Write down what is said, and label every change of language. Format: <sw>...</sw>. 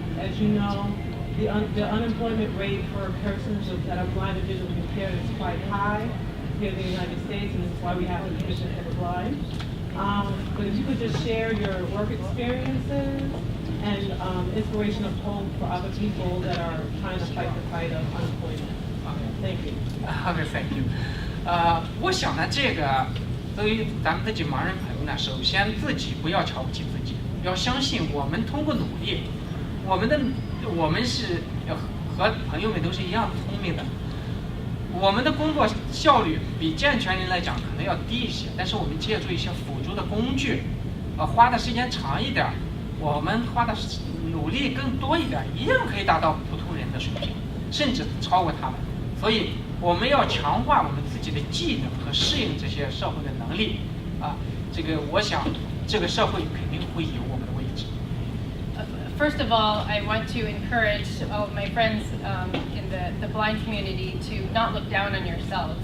<en>As you know, the unemployment rate for persons that are blind and visually impaired is quite high here in the United States, and this is why we have the Commission for the Blind. But if you could just share your work experiences and inspiration of hope for other people that are trying to fight the fight of unemployment. Thank you. Okay, thank you.</en> <zh>我想呢，这个对于咱们这些盲人朋友呢，首先自己不要瞧不起自己，要相信我们通过努力，我们是和朋友们都是一样聪明的。我们的工作效率比健全人来讲可能要低一些，但是我们借助一些辅助的工具，花的时间长一点，我们花的努力更多一点，一样可以达到普通人的水平，甚至超过他们。所以我们要强化我们自己的技能和适应这些社会的能力啊。这个我想，这个社会肯定会有我们的位置。</zh> <en>First of all, I want to encourage all of my friends in the blind community to not look down on yourselves.</en>